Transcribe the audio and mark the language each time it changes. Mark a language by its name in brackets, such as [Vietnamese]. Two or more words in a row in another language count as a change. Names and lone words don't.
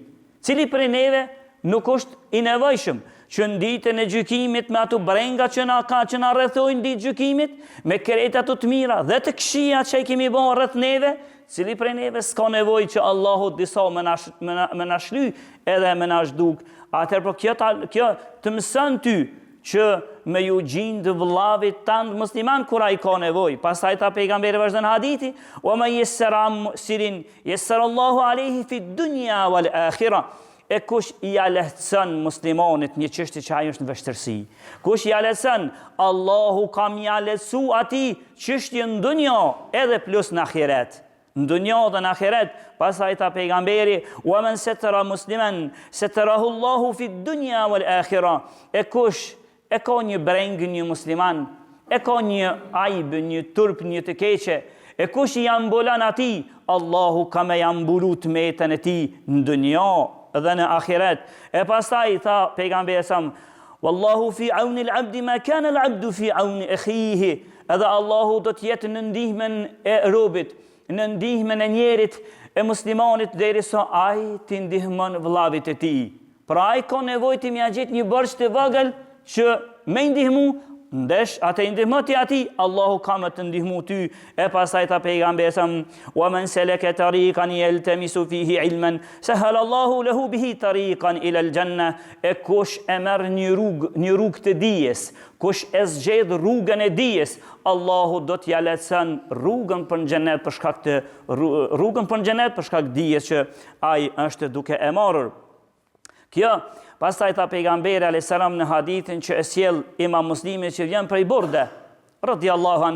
[Albanian] Cili prej neve nuk është i nevojshëm që në ditën e gjykimit me ato brenga që na rrethojnë ditë gjykimit, me krejt ato të mira dhe të këqija që i kemi bërë rreth neve, cili prej neve s'ka nevojë që Allahu disa me na shly edhe me na zhduk. Atëherë po kjo të mëson ty që me ju gjindë vëllavit tanë musliman kura i ka nevoj. Pastaj ta pejgamberi vazhdon hadithi, [Arabic] ومن يسر معسر يسر الله عليه في الدنيا والآخرة. [Albanian] E kush i lehtëson muslimanit një çështje që ai është në vështirësi, kush i lehtëson, Allahu ka mja lehtësu atij çështje në dunja edhe plus në ahiret. Në dunja dhe në ahiret. Pastaj ta pejgamberi, [Arabic] ومن ستر مسلما ستره الله في الدنيا والآخرة. [Albanian] E kush e ka një brengë një musliman, e ka një ajbë, një turp, një të keqe, e kush i ambulon ati, Allahu ka me jambulu të metën e ti në dunja dhe në ahiret. E pastaj tha pejgamberi sam, [Arabic] والله في عون العبد ما كان العبد في عون أخيه. [Albanian] Edhe Allahu do të jetë në ndihmën e robit, në ndihmën e njerit e muslimanit derisa ai të ndihmon vëllavit e tij. Pra ai ka nevojë të mja gjetë një borxh të vogël që me ndihmu, ndesh atë i ndihmë ti ati, Allahu ka më të ndihmu ty. E pastaj ta pejgamberi sa [Arabic] ومن سلك طريقا يلتمس فيه علما سهل الله له به طريقا إلى الجنة. [Albanian] E kush e merr një rrugë të dijes, kush e zgjedh rrugën e dijes, Allahu do t'ja lehtëson rrugën për në xhenet për shkak të rrugën për në xhenet për shkak dijes që ai është duke e marrë. Kjo pastaj ta pejgamberi [Arabic] عليه السلام [Albanian] në hadithin që e sjell Imam Muslimi që vjen prej Burde [Arabic] رضي الله عنه.